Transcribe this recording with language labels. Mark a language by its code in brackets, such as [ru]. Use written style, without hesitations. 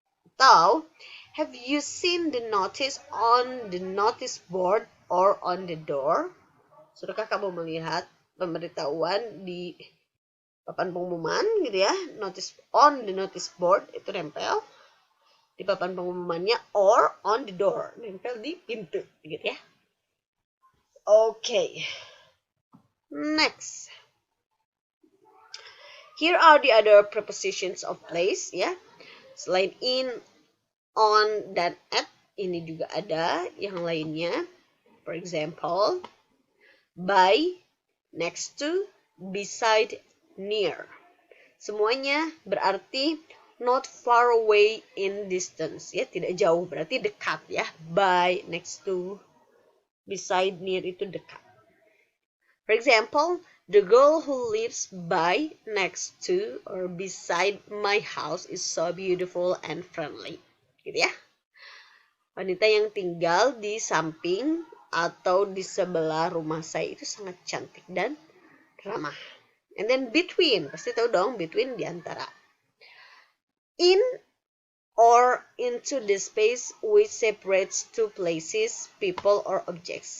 [en] Atau, have you seen the notice on the notice board or on the door? [id] Sudahkah kamu melihat pemberitahuan di papan pengumuman gitu ya? [en] Notice on the notice board [id] itu nempel di papan pengumumannya, [en] or on the door [id] nempel di pintu gitu ya. [en] Okay. Next. Here are the other prepositions of place ya. [id] Selain in, on, dan at, ini juga ada yang lainnya. [en] For example, by, next to, beside, near. [id] Semuanya berarti [en] not far away in distance [id] ya, tidak jauh, berarti dekat ya. By, next to, beside, near itu dekat. [en] For example, the girl who lives by, next to, or beside my house is so beautiful and friendly. [id] Gitu ya. Wanita yang tinggal di samping atau di sebelah rumah saya itu sangat cantik dan ramah. [en] And then [id] between, pasti tahu dong, between di antara. [en] In or into the space which separates two places, people or objects.